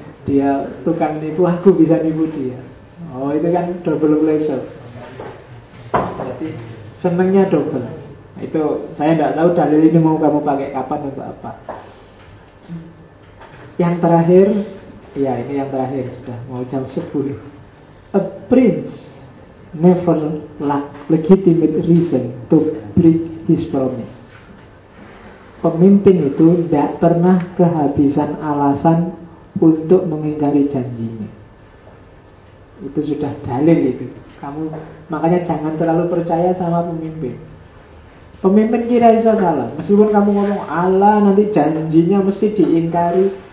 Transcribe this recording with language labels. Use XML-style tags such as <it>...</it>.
<id>Dia tukang nipu, aku bisa nipu dia. Oh, itu kan</id> <en>double pleasure.</en> <id>Jadi senengnya double. Itu saya enggak tahu dalil ini mau kamu pakai kapan untuk apa. Yang terakhir, ya ini yang terakhir sudah mau jam 10.</id> <en>A prince never lack legitimate reason to break his promise.</en> <id>Pemimpin itu tidak pernah kehabisan alasan untuk mengingkari janjinya. Itu sudah dalil itu. Kamu makanya jangan terlalu percaya sama pemimpin. Pemimpin kira iso salah. Meskipun kamu ngomong Allah nanti janjinya mesti diingkari.</id>